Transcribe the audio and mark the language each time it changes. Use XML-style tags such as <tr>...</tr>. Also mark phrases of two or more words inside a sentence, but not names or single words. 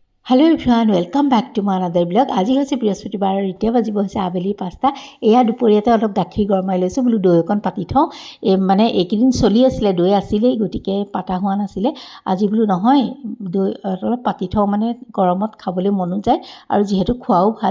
<en>Hello everyone welcome back to my another blog.</en> <as>आज হৈছে বৃহস্পতিবাৰ আৰু এতিয়া বাজিব হৈছে আবেলি 5টা। এয়া দুপৰীয়াতে অলপ গাখীৰ গৰমাই লৈছোঁ বোলো দৈ অকণ পাতি থওঁ। মানে এইকেইদিন চলি আছিলে দৈ আছিলেই গতিকে পাতা হোৱা নাছিলে। আজি বোলো নহয় দৈ অলপ পাতি থওঁ মানে গৰমত খাবলৈ মনো যায় আৰু যিহেতু খোৱাও ভাল।</as>